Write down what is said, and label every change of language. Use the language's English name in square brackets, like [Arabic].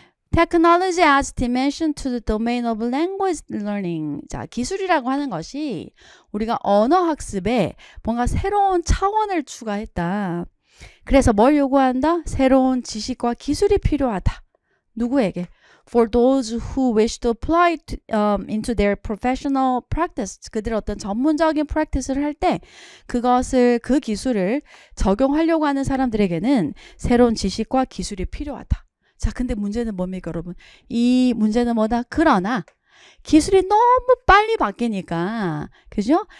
[English] Technology adds dimension to the domain of language learning. [Korean] 자, 기술이라고 하는 것이 우리가 언어 학습에 뭔가 새로운 차원을 추가했다. 그래서 뭘 요구한다? 새로운 지식과 기술이 필요하다. 누구에게? [English] For those who wish to apply it into their professional practice. [Korean] 그들의 어떤 전문적인 practice를 할 때 그것을, 그 기술을 적용하려고 하는 사람들에게는 새로운 지식과 기술이 필요하다. 자, 근데 문제는 뭡니까, 여러분? 이 문제는 뭐다? 그러나 기술이 너무 빨리 바뀌니까, 그죠?